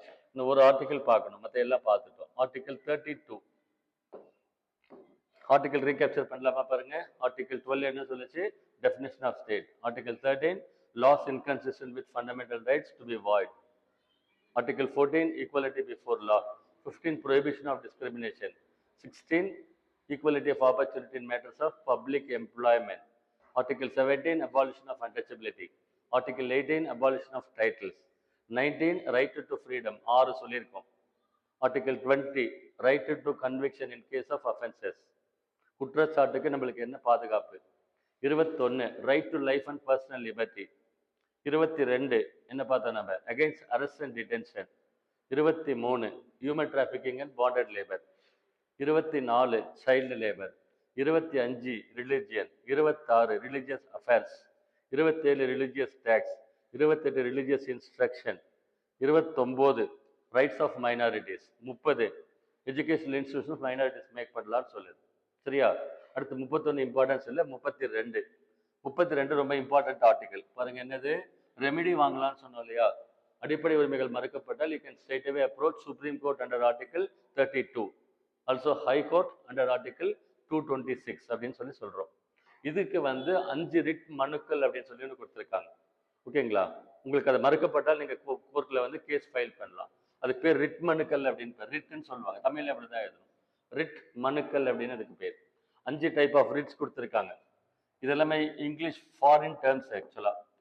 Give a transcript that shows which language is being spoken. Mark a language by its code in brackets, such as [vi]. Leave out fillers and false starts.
[ta] இந்த ஒரு ஆர்டிகல் பார்க்கணும், மற்ற எல்லாம் பார்த்துட்டோம். ஆர்டிகல் 32, ஆர்டிகல் ரீகேப்சர் பண்ணலாமா பாருங்க. [en] article 12 [ta] என்ன சொல்லுச்சு? [en] Definition of state. Article 13 laws inconsistent with fundamental rights to be void. Article 14 equality before law. 15 prohibition of discrimination. 16 equality of opportunity in matters of public employment. Article 17 abolition of untouchability. Article 18 abolition of titles. 19 right to freedom, 6 [ta] சொல்லியிருக்கோம். [en] Article 20 right to conviction in case of offenses, [ta] குற்றச்சாட்டுக்கு நம்மளுக்கு என்ன பாதுகாப்பு. [en] 21 right to life and personal liberty. 22 [ta] என்ன பார்த்தோம் நம்ம? [en] against arrest and detention. 23 human trafficking and bonded labor. 24 child labor. 25 religion. 26 religious affairs. 27 religious tax. 28 religious instruction. 29 rights of minorities. [ta] 30 [en] educational institutions minorities [ta] make பண்ணலாம்னு சொல்லுது. சரியா? அடுத்து 31 importance இல்லை, 32 ரொம்ப important article பாருங்க. என்னது? ரெமிடி வாங்கலாம்னு சொன்னோம் இல்லையா? அடிப்படை உரிமைகள் மறுக்கப்பட்டால் [en] you can straight away approach Supreme Court under Article 32, also High Court under Article 226 [ta] அப்படின்னு சொல்லி சொல்றோம். இதுக்கு வந்து 5 ரிட் மனுக்கள் அப்படின்னு சொல்லி ஒன்று கொடுத்துருக்காங்க. ஓகேங்களா? உங்களுக்கு அதை மறுக்கப்பட்டால் நீங்க கோர்ட்ல வந்து கேஸ் ஃபைல் பண்ணலாம். அதுக்கு பேர் ரிட் மனுக்கள் அப்படின்னு, ரிட்னு சொல்லுவாங்க, தமிழ்ல அப்படிதான் எழுதணும், ரிட் மனுக்கள் அப்படின்னு அதுக்கு பேர். 5 [en] type of writs [ta] கொடுத்துருக்காங்க. இது எல்லாமே [en] English foreign terms ஆக்சுவலா.